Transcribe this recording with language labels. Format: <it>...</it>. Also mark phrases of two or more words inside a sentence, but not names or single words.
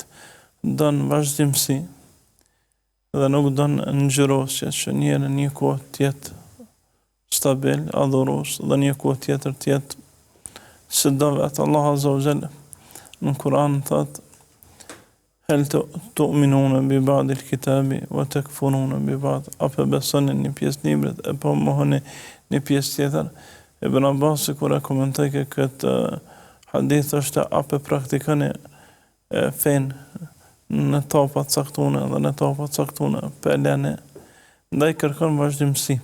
<sq>Don vazhdimsi dhe nuk don ngjyrosje që njëri një kohë të jetë stabil, adhurues dhe një kohë tjetër të jetë si do vetë. Allah</sq> <ar>عز وجل</ar> <sq>në Kur'an thot:</sq> <ar>"هل تؤمنون ببعض الكتاب وتكفرون ببعض."</ar> <sq>Apo besoni një pjesë librit e po mohoni një pjesë tjetër. Ibn Abbas kur e komentoi këtë hadith është apo praktikoni fen në topa caktune dhe në topa caktune për lene, ndaj kërkon vazhdimsi.</sq>